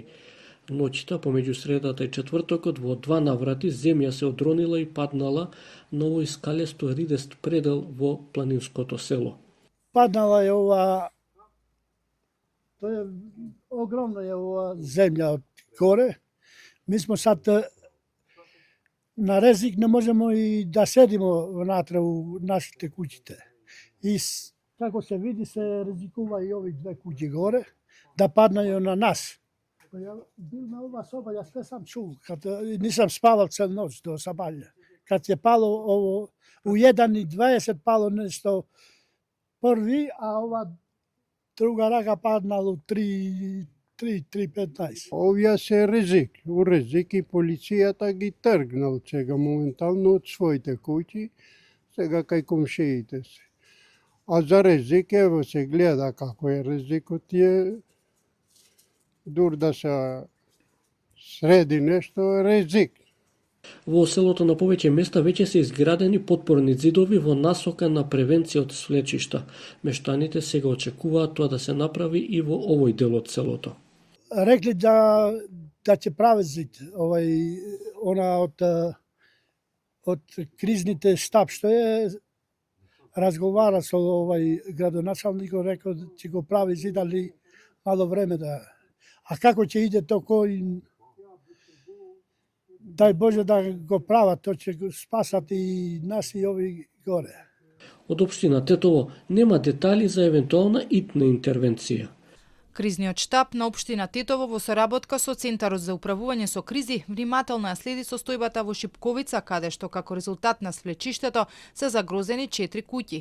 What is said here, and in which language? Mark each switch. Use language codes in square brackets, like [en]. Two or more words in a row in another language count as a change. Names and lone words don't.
[mk] Ноќта помеѓу средата и четвртокот во 2 наврати земја се одронила и паднала на овој скалесто ридест предел во планинското село. Паднала е ова, тоа е огромна е ова земја од горе. [sr] Mi smo sad na rizik ne možemo i da sedimo внатре u našите kućite. I kako se vidi se rizikuva i ovi 2 kuće gore da padnaju na nas. Ja bil na ova soba, ja sve sam čul, kad nisam spaval cel noć do sabalja. Kad je palo ovo u 1:20 palo nešto prvi, a ova druga raka padnala u 3:15. [mk] Овие се ризик. У ризик и полицијата ги тргнал сега моментално од своите куќи, сега кај комшиите се. А за ризик, ево се гледа како е ризикот е, дур да се среди нешто, ризик. Во селото на повеќе места веќе се изградени подпорни ѕидови во насока на превенција од свлечишта. Мештаните сега очекуваат тоа да се направи и во овој дел од селото. [sr] Rekli da će pravi zid, ona od [mk] krizните штаб, [sr] što je razgovara sa gradonačelnikom, rekao da će go pravi zid, ali malo vreme da... A kako će ide to koji... Daj Bože da go prava, to će spasati i nas i ovi gore. [mk] Од општина Тетово нема детали за евентуална итна интервенција. Кризниот штаб на општина Тетово во соработка со Центарот за управување со кризи внимателно ја следи состојбата во Шипковица, каде што како резултат на свлечиштето се загрозени 4 куќи.